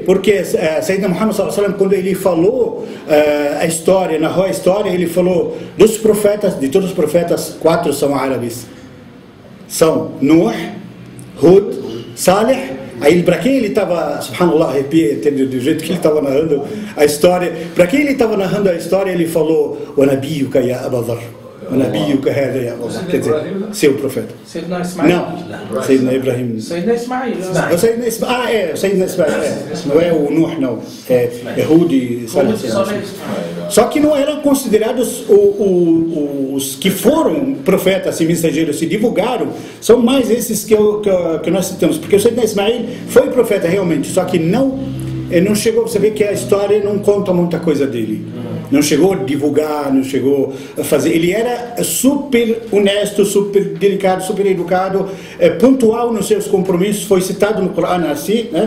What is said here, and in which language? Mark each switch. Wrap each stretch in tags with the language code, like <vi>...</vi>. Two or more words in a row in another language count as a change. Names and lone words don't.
<pt>Porque Sayyidina Muhammad, quando ele falou a história, narrou a história, ele falou dos profetas, de todos os profetas, 4 são árabes. São Nuh, Hud, Salih. Aí, para quem ele estava, subhanallah, arrepia, do jeito que ele estava narrando a história, para quem ele estava narrando a história, ele falou:</pt> <ar>"ونبيك يا أبا ذر، ونبيك هذا يا أبو ذر",</ar> <pt>quer dizer, seu profeta. Sayyidina Ismail. Não, Sayyidina Ibrahim. Sayyidina Ismail. Sayyidina Ismail, não é o Nuh, não, é Hud e Salih. Só que não eram considerados os que foram profetas e mensageiros, se divulgaram, são mais esses que nós citamos, porque o Sayyidina Ismail foi profeta realmente, só que não chegou, você vê que a história não conta muita coisa dele, não chegou a divulgar, não chegou a fazer, ele era super honesto, super delicado, super educado, pontual nos seus compromissos, foi citado no Corão assim, né?</pt>